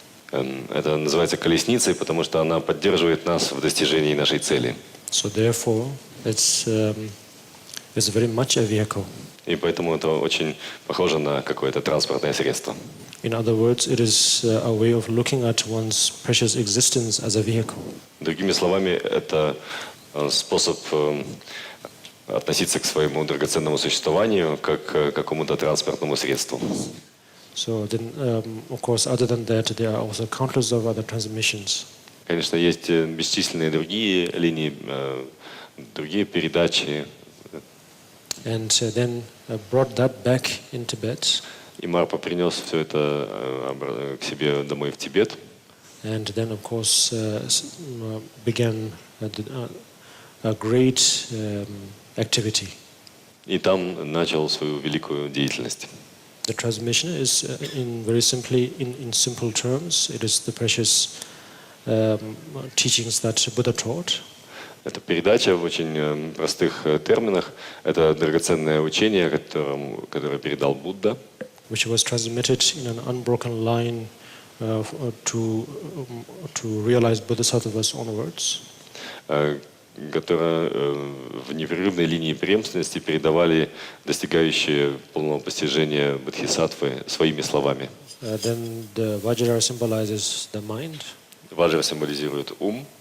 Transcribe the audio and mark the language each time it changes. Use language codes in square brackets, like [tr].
[ru] Это называется колесницей, потому что она поддерживает нас в достижении нашей цели. [en] So therefore, it's very much a vehicle. [ru] И поэтому это очень похоже на какое-то транспортное средство. [en] In other words, it is a way of looking at one's precious existence as a vehicle. [ru] Другими словами, это способ относиться к своему драгоценному существованию как к какому-то транспортному средству. [en] So then, of course, other than that, there are also countless of other transmissions. [ru] Конечно, есть бесчисленные другие линии, другие передачи. [en] And then brought that back in Tibet. [ru] И Марпа принес все это к себе домой в Тибет. [en] And then, of course, began a great activity. [ru] И там начал свою великую деятельность. [en] The transmission is, in simple terms, it is the precious teachings that Buddha taught. [ru] Это передача в очень простых терминах. Это драгоценное учение, которое передал Будда. [en] Which was transmitted in an unbroken line to realize Bodhisattvas onwards. [ru] Которое в непрерывной линии преемственности передавали достигающие полного постижения бодхисаттвы своими словами. [en] Then the Vajra symbolizes the mind. [ru] Ваджра символизирует ум.